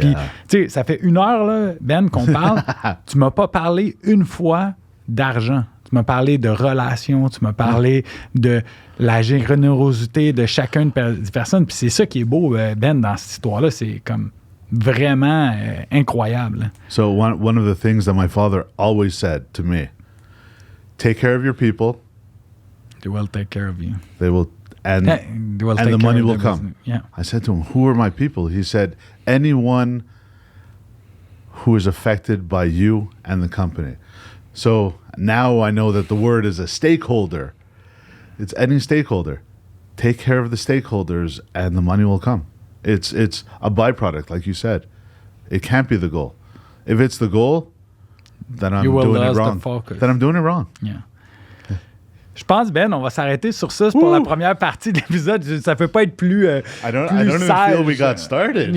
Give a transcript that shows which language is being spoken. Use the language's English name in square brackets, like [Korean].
[French] Puis, tu sais, ça fait 1 heure, là, Ben, qu'on parle. Tu m'as pas parlé une fois d'argent. Tu m'as parlé de relations, tu m'as parlé de la générosité de chacune des personnes. Puis c'est ça qui est beau, Ben, dans cette histoire-là. C'est comme vraiment incroyable. [English] So one of the things that my father always said to me, take care of your people. They will take care of you. They will... And the money will come. Yeah. I said to him, who are my people? He said, anyone who is affected by you and the company. So now I know that the word is a stakeholder. It's any stakeholder. Take care of the stakeholders and the money will come. It's a byproduct, like you said. It can't be the goal. If it's the goal, then I'm doing it wrong. Then I'm doing it wrong. Yeah. [French] Je pense, Ben, on va s'arrêter sur ça. C'est pour la première partie de l'épisode. Ça ne peut pas être plus [English] I don't even feel we got started.